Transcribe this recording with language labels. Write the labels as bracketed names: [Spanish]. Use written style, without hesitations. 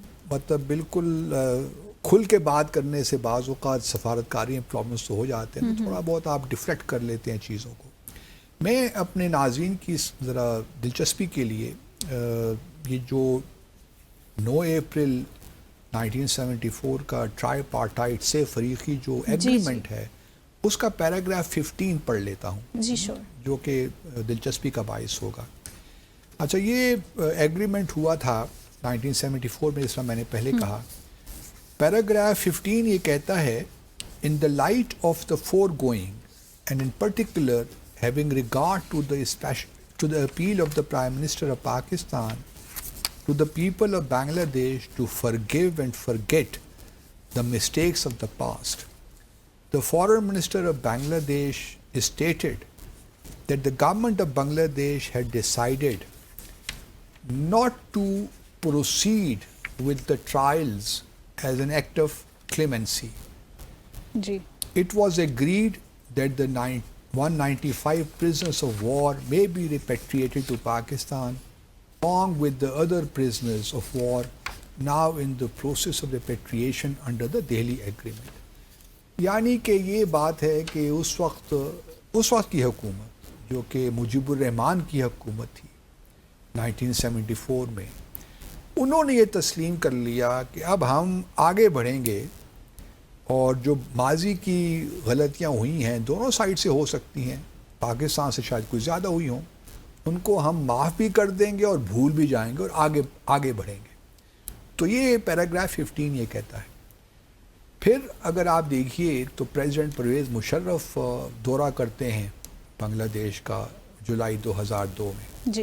[Urdu] مطلب بالکل کھل کے بات کرنے سے بعض اوقات سفارتکاری میں پرابلمس تو ہو جاتے ہیں، تو تھوڑا بہت آپ ڈیفلیکٹ کر لیتے ہیں چیزوں کو۔ میں اپنے ناظرین کی ذرا دلچسپی کے لیے یہ جو 9 اپریل 1974 کا ٹرائی پارٹائٹ سے فریقی جو ایگریمنٹ ہے اس کا پیراگراف 15 پڑھ لیتا ہوں، جی شور، جو کہ دلچسپی کا باعث ہوگا۔ اچھا، یہ ایگریمنٹ ہوا تھا 1974 میں، جس طرح میں نے پہلے کہا۔ پیراگراف 15 یہ کہتا ہے، [English] In the light of the foregoing and in particular having regard to the appeal of the Prime Minister of Pakistan to the people of Bangladesh to forgive and forget the mistakes of the past, the Foreign Minister of Bangladesh stated that the government of Bangladesh had decided not to proceed with the trials as an act of clemency. [Urdu] جی۔ [English] It was agreed that the 195 prisoners of war may be repatriated to Pakistan along with the other prisoners of war now in the process of repatriation under the Delhi Agreement. [Urdu] یعنی کہ یہ بات ہے کہ اس وقت کی حکومت جو کہ مجیب الرحمان کی حکومت تھی 1974 میں، انہوں نے یہ تسلیم کر لیا کہ اب ہم آگے بڑھیں گے، اور جو ماضی کی غلطیاں ہوئی ہیں دونوں سائڈ سے ہو سکتی ہیں، پاکستان سے شاید کوئی زیادہ ہوئی ہوں، ان کو ہم معاف بھی کر دیں گے اور بھول بھی جائیں گے اور آگے بڑھیں گے۔ تو یہ پیراگراف 15 یہ کہتا ہے۔ پھر اگر آپ دیکھیے تو پریزیڈنٹ پرویز مشرف دورہ کرتے ہیں بنگلہ دیش کا جولائی 2002 میں۔